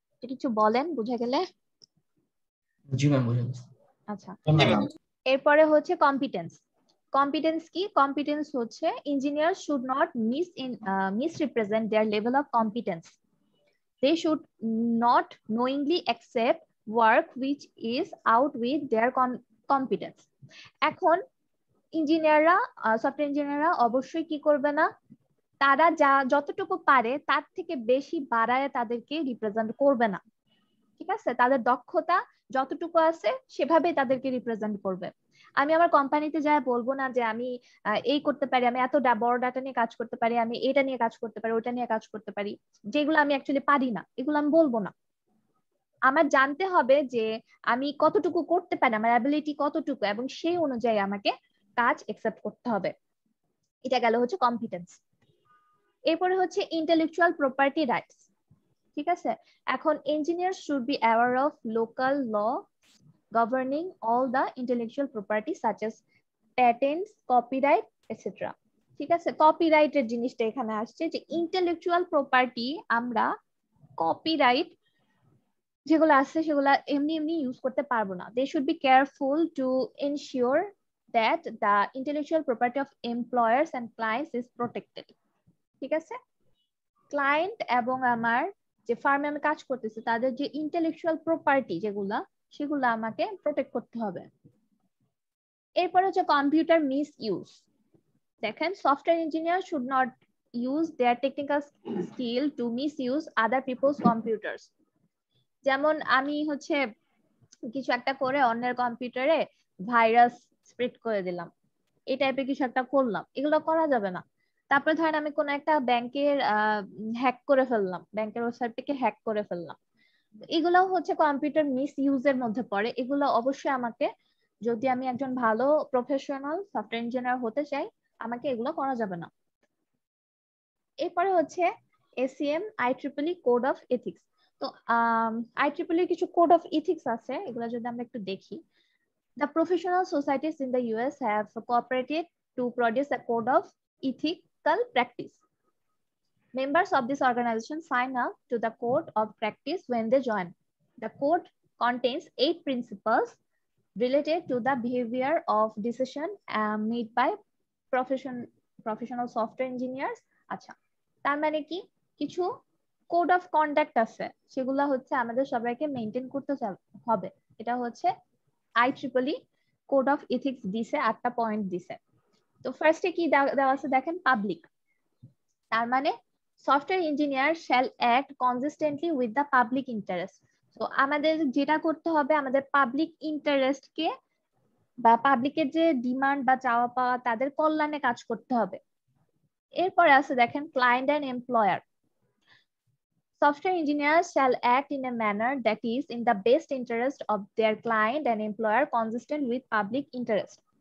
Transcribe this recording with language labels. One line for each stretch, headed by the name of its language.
Bangla: কিছু বলেন বুঝা গেলে? জি ম্যাম, বুঝে গেছি। আচ্ছা, জি ম্যাডাম। এরপরে হচ্ছে কম্পিটেন্স। কম্পিটেন্স কি? কম্পিটেন্স হচ্ছে
English: Engineer should not misrepresent their level of competence. They should not knowingly accept work which is out with their competence.
Bangla: এখন ইঞ্জিনিয়াররা, সফটওয়্যার ইঞ্জিনিয়াররা অবশ্যই কি করবে না, তারা যতটুকু পারে তার থেকে বেশি বাড়ায় তাদেরকে রিপ্রেজেন্ট করবে না, ঠিক আছে? তাদের দক্ষতা যতটুকু আছে সেভাবে তাদেরকে রিপ্রেজেন্ট করবে। আমি আমার কোম্পানিতে যা বলবো না যে আমি এই করতে পারি, আমি এত বড় ডাটা নিয়ে কাজ করতে পারি, আমি এটা নিয়ে কাজ করতে পারি, ওটা নিয়ে কাজ করতে পারি, যেগুলো আমি অ্যাকচুয়ালি পারি না, এগুলো আমি বলবো না। আমার জানতে হবে যে আমি কতটুকু করতে পারি, আমার অ্যাবিলিটি কতটুকু, এবং সেই অনুযায়ী আমাকে কাজ অ্যাকসেপ্ট করতে হবে। এটা গেল হচ্ছে কম্পিটেন্স। এরপরে হচ্ছে ইন্টেলেকচুয়াল প্রপার্টি রাইটস, ঠিক আছে?
English: এখন engineer should be aware of local law governing all the intellectual property such as patents, copyright, etc.
Bangla: ঠিক আছে? কপিরাইটের জিনিসটা এখানে আসছে যে ইন্টেলেকচুয়াল প্রপার্টি, আমরা কপিরাইট যেগুলো আছে সেগুলো এমনি এমনি ইউজ করতে পারবো না।
English: They should be careful to ensure that the intellectual property of employers and clients is protected.
Bangla: ঠিক আছে? ক্লায়েন্ট এবং আমার যে ফার্মে আমি কাজ করতেছি তাদের যে ইন্টেলেকচুয়াল প্রপার্টি যেগুলা, সেগুলো আমাকে প্রোটেক্ট করতে হবে। এরপর হচ্ছে কম্পিউটার মিস ইউজ। দেখেন,
English: Software engineer should not use their technical skill to misuse other people's computers.
Bangla: যেমন আমি হচ্ছে কিছু একটা করে অন্যের কম্পিউটারে ভাইরাস স্প্রেড করে দিলাম, এই টাইপের কিছু একটা করলাম, এগুলো করা যাবে না। তারপরে ধরেন আমি কোন একটা ব্যাংকের হ্যাক করে ফেললাম, ব্যাংকের ওয়েবসাইটটাকে হ্যাক করে ফেললাম, এগুলো হচ্ছে কম্পিউটার মিস ইউজের মধ্যে পড়ে। এগুলো অবশ্যই আমাকে, যদি আমি একজন ভালো প্রফেশনাল সফটওয়্যার ইঞ্জিনিয়ার হতে চাই, আমাকে এগুলো করা যাবে না। এরপরে হচ্ছে ACM IEEE code of ethics. তো IEEE কিছু কোড অফ এথিক্স আছে, এগুলো যদি আমরা একটু দেখি।
English: The professional societies in the US have cooperated to produce a code of ethical practice. Members of this organization sign up to the code of practice when they join. The code contains 8 principles related to the behavior of decision made by professional software engineers.
Bangla: আচ্ছা, তার মানে কি কিছু code of conduct আছে, সেগুলো হচ্ছে আমাদের সবাইকে মেইনটেইন করতে হবে। এটা হচ্ছে IEEE কোড অফ এথিক্স দিছে, 8টা পয়েন্ট দিছে। তো ফার্স্টে কি দেওয়া আছে দেখেন, পাবলিক। তার মানে
English: Software engineer shall act consistently with the public interest.
Bangla: তো আমাদের যেটা করতে হবে, আমাদের পাবলিক ইন্টারেস্টকে বা পাবলিকের যে ডিমান্ড বা চাওয়া পাওয়া, তাদের কল্যাণে কাজ করতে হবে। এরপরে আছে দেখেন client and employer.
English: Software engineers shall act in a manner that is in the best interest of their client and employer consistent with public interest.